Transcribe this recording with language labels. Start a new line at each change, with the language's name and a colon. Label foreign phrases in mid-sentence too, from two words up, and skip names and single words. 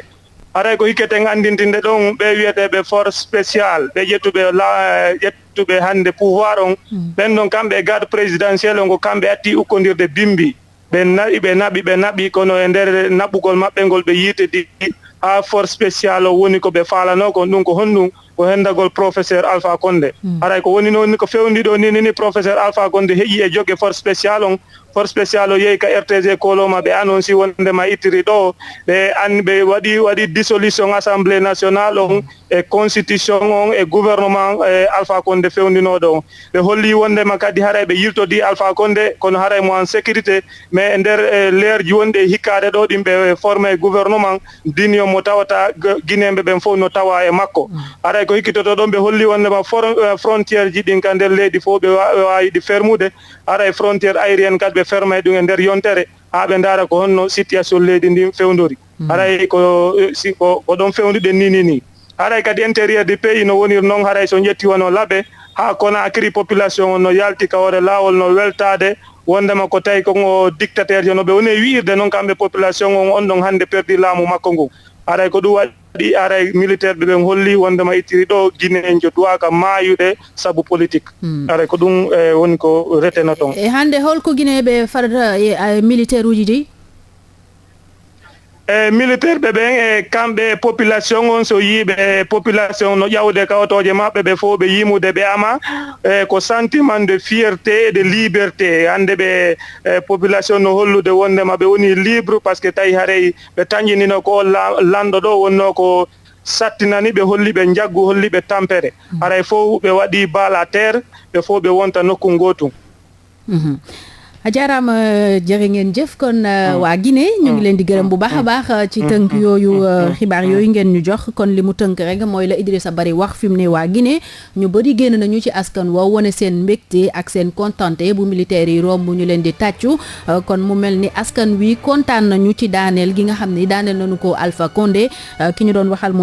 Fula: Aray ko hikketen andintinde ɗon ɓe wiyeteɓe
French: force spécial
Fula: ɓe ƴettuɓe hande pouvoir on ɓen ɗon kamɓe
French: garde présidentiel
Fula: on ko kamɓe atti ukkodirde bimbi ɓe naɓi kono e nder naɓɓugol maɓɓe ngol ɓe yiitedi ha
French: force spécial
Fula: o woni ko ɓe falano ko ɗum ko honɗum ko hendagol professeur Alpha Condé aray ko woni noon ko fewndi ɗo ni professeur Alpha Condé heƴi e jogge
French: force spécial
Fula: on
French: force spécial
Fula: o yehi ka RTG koloma ɓe annonci wondema ittiri ɗo ɓe waɗi
French: dissolution assemblée nationale
Fula: on e constitution on e gouvernement Alpha Condé fewndinoɗo on ɓe holli wondema kadi haray ɓe yiltodi Alpha Condé kono haray mo
French: en sécurité mais
Fula: e nder leerji wonɗi e hikkade ɗo ɗin ɓe formé gouvernement dinio mo tawata guinéɓe ɓen fof no tawa e makko aray ko hikkitoto ɗon ɓe holli wondema frontiére ji ɗin ka nder leydi fof ɓe wawi ɗi fermude aray
French: frontiére aérienne
Fula: kadi ɓe fermay ɗum e nder yontere ha ɓe ndaara ko honno situation leydi ndi fewndori haray ko ɗon fewnduɗen ni haray kadi
French: intérieur du pays
Fula: no woniri noon haray so ƴetti wono laaɓe ha Conakry population on no yalti kawre lawol no weltade wondema ko tawi ko dictateur jo no ɓe woni wiirde noon kamɓe population on ɗon hande perdi laamu makko ngu aray ko ɗum waɗi aray militaire ɓe ɓen holli wondema ittiri ɗo Guinée en joduwaka maayuɗe saabu politique aray ko ɗum woni ko reteno toon e hande holko Guinéɓe farata e militaire uji ɗi militaire ɓe ɓen e kamɓe population on so yiiɓe population no ƴawde kawtoje maɓɓe ɓe fof ɓe yimude ɓe ama ko
French: sentiment de fierté et de liberté
Fula: hande ɓe population no hollude wondema ɓe woni libre
French: par ce que
Fula: tawi haray ɓe tañƴinino ko lanɗo ɗo wonno ko sattinani ɓe holli ɓe jaggu holli ɓe tampere haray fof ɓe waɗi
French: bal à terre
Fula: ɓe fof ɓe wonta nokku gotum
Wolof: jaaraama jërë ngeen jëf kon waa Guinée ñu ngi leen di gërëm bu baax a baax ci tënk yooyu xibaar yooyu ngeen ñu jox kon li mu tënk rek mooy la Idrissa Bari wax fi mu ne waa Guinée ñu bëri génn nañu ci askan woo wane seen mbégte ak seen kontante bu militaire yi romb ñu leen di tàccu kon mu mel ni askan wi kontaan nañu ci daaneel gi nga xam ne daaneel nañu ko Alpha Condé ki ñu doon waxal